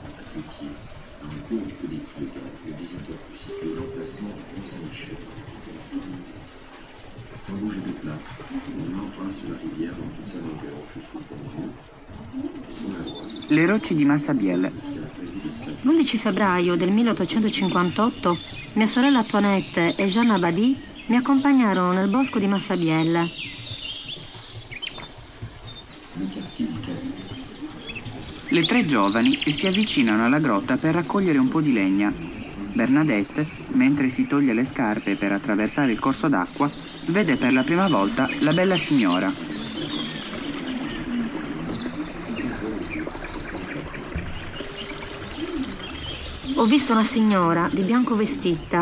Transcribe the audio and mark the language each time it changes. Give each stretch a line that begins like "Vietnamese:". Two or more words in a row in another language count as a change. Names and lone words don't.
French: ses pieds, une courbe que décrit le désiteur pour situer l'emplacement du pont Saint-Michel. Sans bouger de place, on embrasse la rivière dans toute sa longueur jusqu'au pont Vieux. Sur la droite,
Italian: Le rocce di Massabielle. L'11 febbraio del 1858 mia sorella Antoinette e Jeanne Abadie mi accompagnarono nel bosco di Massabielle.
French: le quartier du Calais.
Italian: Le tre giovani si avvicinano alla grotta per raccogliere un po' di legna. Bernadette, mentre si toglie le scarpe per attraversare il corso d'acqua, vede per la prima volta la bella signora. Ho visto una signora di bianco vestita.